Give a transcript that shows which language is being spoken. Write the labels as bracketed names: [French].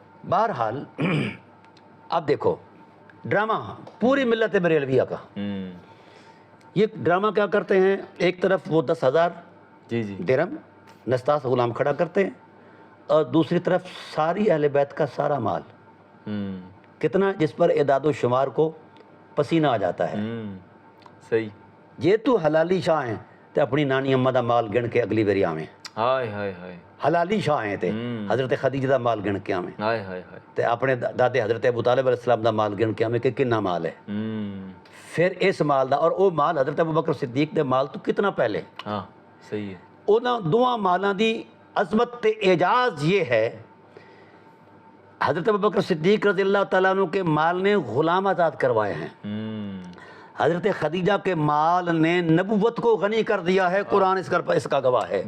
[Urdu] بہرحال اب دیکھو ڈرامہ پوری ملت بریلویہ کا، یہ ڈرامہ کیا کرتے ہیں؟ ایک طرف وہ 10,000 درہم نستاس غلام کھڑا کرتے ہیں اور دوسری طرف ساری اہل بیت کا سارا مال کتنا جس پر اعداد و شمار کو پسینہ آ جاتا ہے. صحیح. [Punjabi] جے تو حلالی شاہ ہیں تے اپنی نانی اماں دا مال گن کے اگلی واری آویں. ہائے ہائے ہائے. حلالی شاہ ہیں تے حضرت خدیجہ دا مال گن کے آویں. ہائے ہائے ہائے. تے اپنے دادے حضرت ابو طالب علیہ السلام دا مال گن کے آویں کہ کتنا مال ہے. پھر اس مال دا اور او مال حضرت ابوبکر صدیق دے مال تو کتنا پہلے. [Urdu] ہاں صحیح ہے. [Punjabi] انہاں دوواں مالاں دی عظمت تے اعجاز [Urdu] یہ ہے حضرت ابوبکر صدیق رضی اللہ تعالیٰ عنہ کے مال نے غلام آزاد کروائے ہیں. حضرت خدیجہ کے مال نے نبوت کو غنی کر دیا ہے. قرآن اس کا گواہ ہے.